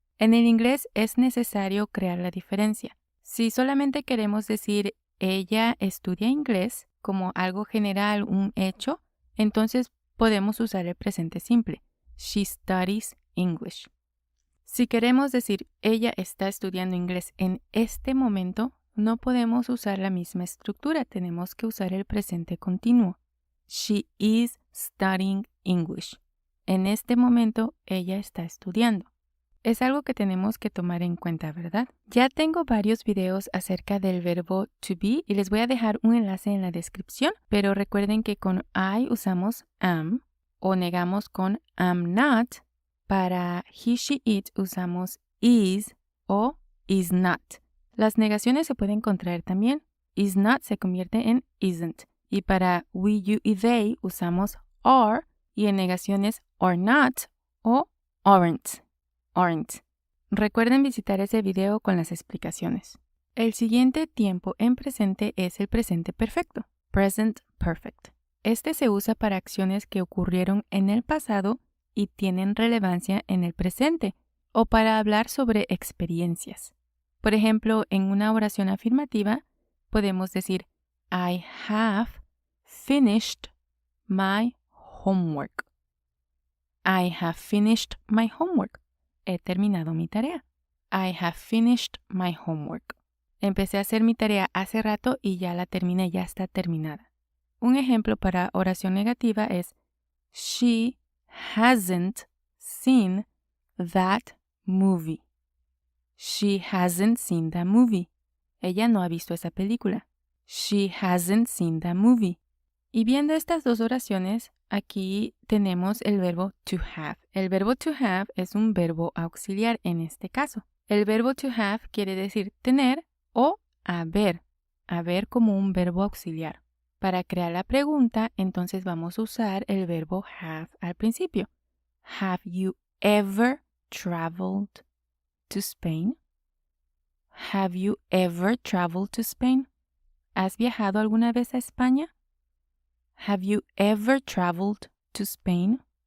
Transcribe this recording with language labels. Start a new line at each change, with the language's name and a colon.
Spanish: En el inglés es necesario crear la diferencia. Si solamente queremos decir ella estudia inglés como algo general, un hecho, entonces podemos usar el presente simple.
English: She studies English.
Spanish: Si queremos decir ella está estudiando inglés en este momento, no podemos usar la misma estructura, tenemos que usar el presente continuo.
English: She is studying English.
Spanish: En este momento ella está estudiando. Es algo que tenemos que tomar en cuenta, ¿verdad? Ya tengo varios videos acerca del verbo to be y les voy a dejar un enlace en la descripción, pero recuerden que con I usamos am o negamos con am not. Para he, she, it usamos is o is not. Las negaciones se pueden contraer también. Is not se convierte en isn't. Y para we, you y they usamos are y en negaciones are not o aren't. Recuerden visitar ese video con las explicaciones. El siguiente tiempo en presente es el presente perfecto, present perfect. Este se usa para acciones que ocurrieron en el pasado y tienen relevancia en el presente o para hablar sobre experiencias. Por ejemplo, en una oración afirmativa podemos decir
English: I have finished my homework. I have finished my homework.
Spanish: He terminado mi tarea.
English: I have finished my homework.
Spanish: Empecé a hacer mi tarea hace rato y ya la terminé, ya está terminada. Un ejemplo para oración negativa es She hasn't seen that movie.
English: She hasn't seen that movie.
Spanish: Ella no ha visto esa película.
English: She hasn't seen that movie.
Spanish: Y viendo estas dos oraciones, aquí tenemos el verbo to have. El verbo to have es un verbo auxiliar en este caso. El verbo to have quiere decir tener o haber. Haber como un verbo auxiliar. Para crear la pregunta, entonces vamos a usar el verbo have al principio.
English: Have you ever traveled to Spain? Have you ever traveled to Spain?
Spanish: ¿Has viajado alguna vez a España?
English: Have you ever traveled to Spain?